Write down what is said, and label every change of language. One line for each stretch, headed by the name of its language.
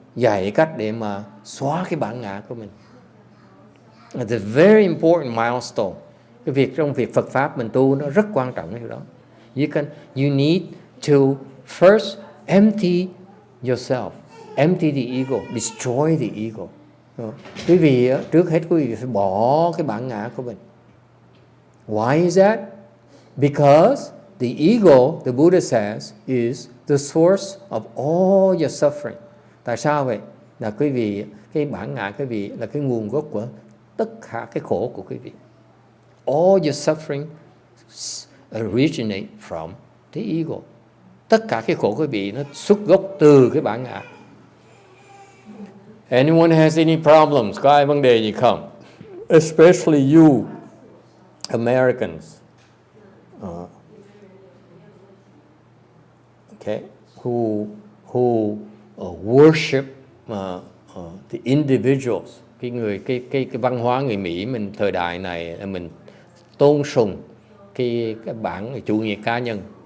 Vietnamese: Dạy cách để mà xóa cái bản ngã của mình.
English: It's a very important milestone.
Vietnamese: Cái việc trong việc Phật pháp mình tu nó rất quan trọng cái đó.
English: You need to first empty yourself, empty the ego, destroy the ego.
Vietnamese: Quý vị trước hết quý vị phải bỏ cái bản ngã của mình.
English: Why is that? Because the ego, the Buddha says, is the source of all your suffering.
Vietnamese: Tại sao vậy? Là quý vị, cái bản ngã quý vị là cái nguồn gốc của tất cả cái khổ của quý vị.
English: All your suffering originate from the ego.
Vietnamese: Tất cả cái khổ quý vị nó xuất gốc từ cái bản ngã.
English: Anyone has any problems?
Vietnamese: Có ai vấn đề gì không?
English: Especially you Americans, okay, who worship the individuals.
Vietnamese: Cái văn hóa người Mỹ mình thời đại này là mình tôn sùng cái bản chủ nghĩa cá nhân.